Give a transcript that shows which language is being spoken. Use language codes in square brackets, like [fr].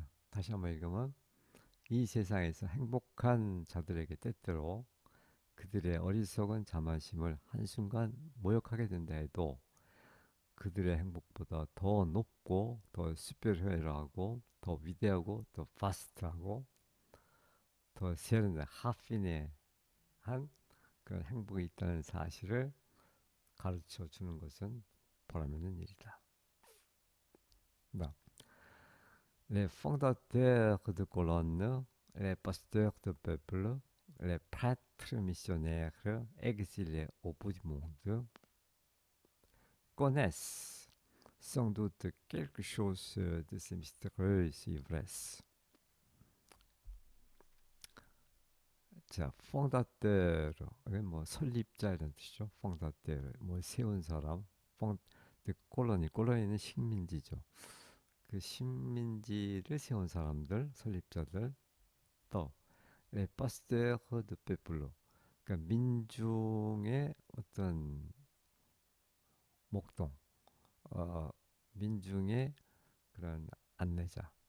[ko] 다시 한번 읽으면 이 세상에서 행복한 자들에게 때때로 그들의 어리석은 자만심을 한순간 모욕하게 된다 해도 그들의 행복보다 더 높고 더 슈퍼리어하고 더 위대하고 더 파스트하고 더 세련된 하피네한 그런 행복이 있다는 사실을 가르쳐 주는 것은 보람있는 일이다. 나. [fr] Les fondateurs de colonnes, les pasteurs de peuple, les prêtres missionnaires exilés au bout du monde connaissent sans doute quelque chose de ces mystérieuses ivresses. [ko] 자, 퐁다테르, 이게 뭐 설립자 이런 뜻이죠. 퐁다테르, 뭐 세운 사람. 퐁, 콜로니는 식민지죠. 그 식민지를 세운 사람들, 설립자들. 또 레파스테르 드 페플로, 그러니까 민중의 어떤 목동, 어, 민중의 그런 안내자.